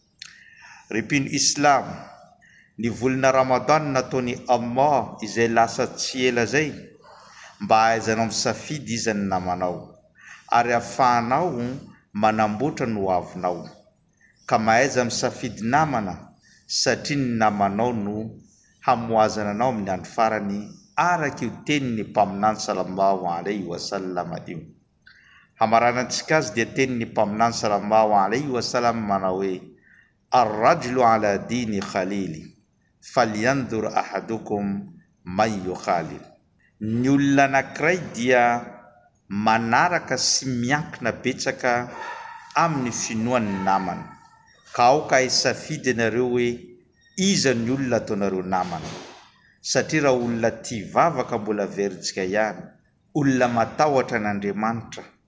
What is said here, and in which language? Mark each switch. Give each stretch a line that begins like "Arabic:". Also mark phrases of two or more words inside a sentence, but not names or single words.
Malagasy: Ripiny Islam, ny volana Ramadan nataony Allah izay lasa tsy ela zay mba ahaizanao misafidy iza ny namanao, ary ahafahanao manamboatra ny hoavinao, ka mahaiza misafidy namana, satria ny namanao no hamoazana anao amin'ny andro farany, araka io tenin'ny mpaminany
Arabic: صلى الله عليه وسلم
Malagasy: io. Hamaranantsika azy dia tenin'ny mpaminany
Arabic: صلى الله عليه وسلم
Malagasy: manao hoe:
Arabic: الرجل على دين خليله فلينظر أحدكم من يخالل.
Malagasy: Ny olona anankiray dia manaraka sy miankina betsaka amin'ny finoan'ny namany, ka aoka hisafidy ianareo hoe iza ny olona ataonareo namana, satria raha olona tia vavaka mbola veritsika ihany, olona matahotra n'Andriamanitra,